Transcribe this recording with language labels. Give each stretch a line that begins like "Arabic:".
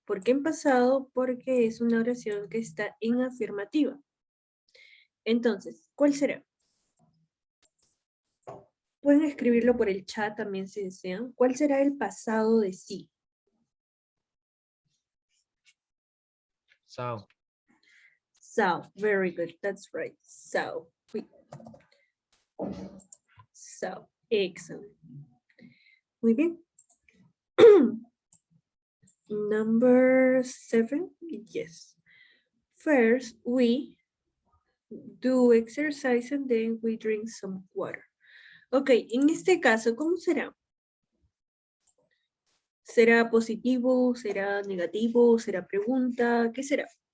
Spanish: ¿Por qué en pasado? Porque es una oración que está en afirmativa. Entonces, ¿cuál será? Pueden escribirlo por el chat también si desean. ¿Cuál será el pasado de sí?
English: So, So, very good, that's right. So, excellent.
Spanish: Muy bien.
English: Number 7, yes. First, we do exercise and then we drink some water.
Spanish: Ok, en este caso, ¿cómo será? ¿Será positivo? ¿Será negativo? ¿Será pregunta? ¿Qué será?